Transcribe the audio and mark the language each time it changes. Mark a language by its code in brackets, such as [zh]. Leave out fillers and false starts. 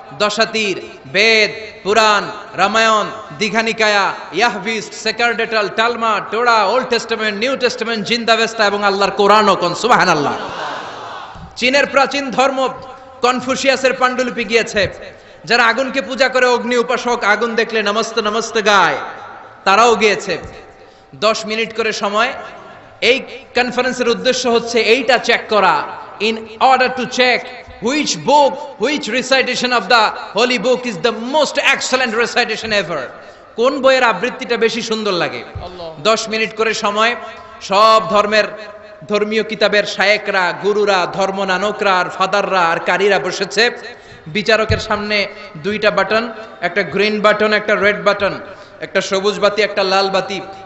[bn] দশাতীর, বেদ, পুরাণ, Ramayana, Dighanikaya, ইয়াহভিস্ট, সেকারডেটাল, টালমা, টোরা, old testament, new testament, জিন্দাবেস্তা এবং আল্লাহর কোরআনও কোন সুবহানাল্লাহ। চীনের প্রাচীন ধর্ম কনফুসিয়াসের পাণ্ডুলিপি গিয়েছে। যারা আগুনকে পূজা করে, অগ্নি উপাসক, আগুন দেখলে নমস্তে নমস্তে গায়, তারাও গিয়েছে। 10 মিনিট করে সময়। এই কনফারেন্সের উদ্দেশ্য হচ্ছে এইটা চেক করা, [en] in order to check which book, which recitation of the holy book is the most excellent recitation ever. [bn] কোন বইয়ের আবৃত্তিটা বেশি সুন্দর লাগে। 10 মিনিট করে সময়। সব ধর্মের ধর্মীয় কিতাবের শায়েকরা, গুরুরা, ধর্মনানকরা আর ফাদাররা আর কারীরা বসেছে। বিচারকের সামনে 2টা বাটন, একটা গ্রিন বাটন, একটা রেড বাটন, একটা সবুজ বাতি, একটা লাল বাতি।